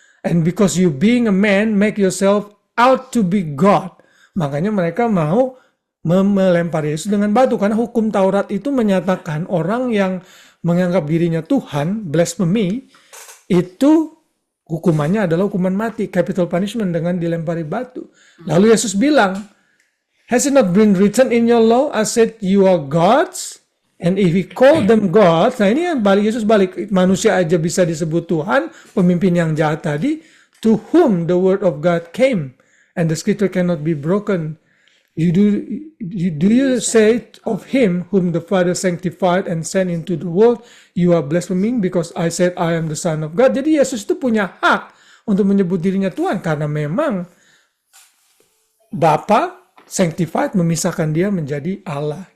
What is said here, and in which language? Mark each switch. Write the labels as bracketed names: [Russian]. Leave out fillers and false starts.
[English] And because you being a man make yourself out to be God. [Indonesian] Makanya mereka mau melempar Yesus dengan batu, karena hukum Taurat itu menyatakan orang yang menganggap dirinya Tuhan, blasphemy, itu hukumannya adalah hukuman mati, [English] capital punishment [Indonesian] dengan dilempari batu. Lalu Yesus bilang, [English] has it not been written in your law, I said you are gods, and if he called them gods, [Indonesian] nah ini Yesus balik, manusia aja bisa disebut Tuhan, pemimpin yang jahat tadi, [English] to whom the word of God came, and the scripture cannot be broken. Do you say of him whom the Father sanctified and sent into the world, you are blaspheming because I said I am the Son of God. [Indonesian] Jadi Yesus itu punya hak untuk menyebut dirinya Tuhan karena memang Bapa sanctified memisahkan dia menjadi Allah.